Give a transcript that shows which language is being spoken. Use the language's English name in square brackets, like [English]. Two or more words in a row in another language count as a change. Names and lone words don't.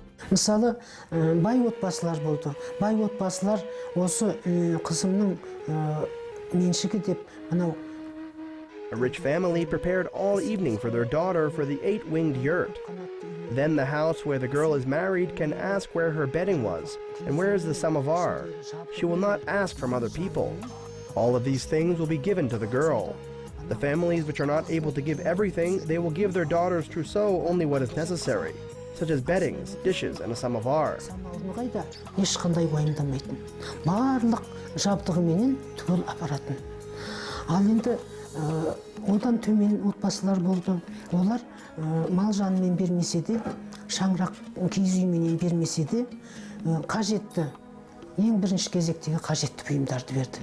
[Kazakh] Мысалы, бай отбасылар болды. Бай отбасылар осы қызымның меншігі деп мынау. [English] A rich family prepared all evening for their daughter for the 8-winged yurt. Then the house where the girl is married can ask where her bedding was and where is the samovar. She will not ask from other people. All of these things will be given to the girl. The families which are not able to give everything, they will give their daughter's trousseau only what is necessary, such as beddings, dishes, and a samovar. [Kazakh] Ешқандай уайымдамайтын. Барлық жабдығыменен түгел апаратын. Ал енді одан төмен отбасылар болды. Олар мал жанымен бермесе де, шаңырақ киіз үйменен бермесе де, қажетті, ең бірінші кезектегі қажетті бұйымдарды берді.